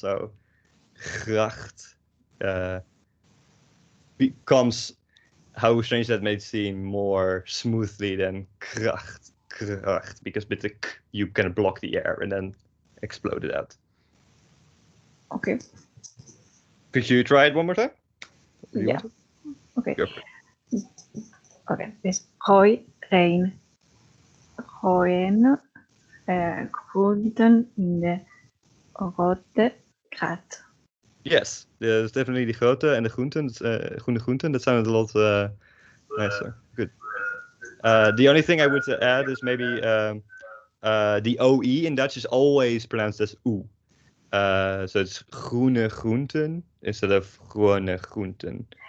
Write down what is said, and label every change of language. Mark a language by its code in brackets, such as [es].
[en] So gracht becomes, how strange that may seem, more smoothly than kracht, because with the k you kind of block the air and then explode it out. okay. Could you try it one more time? Yeah. Okay. Go for it. Okay. [nl] Dus gooi geen gooien groenten in de grote gracht. [en] Yes, there's definitely the grote and the groenten, groene groenten. That sounded a lot nicer. Good. The only thing I would add is maybe the OE in Dutch is always pronounced as oe. So it's groene groenten instead of gewone groenten.